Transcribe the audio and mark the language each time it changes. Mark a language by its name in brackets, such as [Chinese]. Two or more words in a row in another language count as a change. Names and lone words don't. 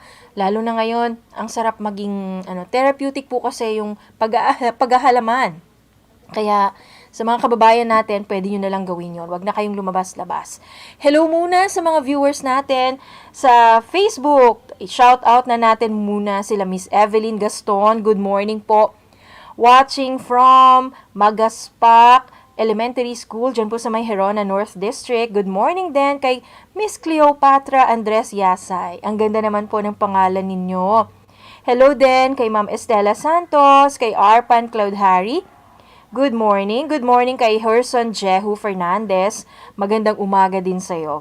[Filipino] Lalo na ngayon, ang sarap maging therapeutic po kasi yung paghahalaman. Kaya sa mga kababayan natin, pwede nyo na lang gawin yun. Huwag na kayong lumabas-labas. Hello muna sa mga viewers natin sa Facebook. I- [English] shout out [Filipino] na natin muna sila Miss Evelyn Gaston. [English] Good morning po. Watching from [Filipino] Magaspak Elementary School, dyan po sa may Herona North District. [English] Good morning [Filipino] din kay Miss Cleopatra Andres Yasay. Ang ganda naman po ng pangalan ninyo. Hello din kay Ma'am Estela Santos, kay Arpan Cloud Harry, [English] Good morning. Good morning [Filipino] kay Herson Jehu Fernandez. Magandang umaga din sa'yo.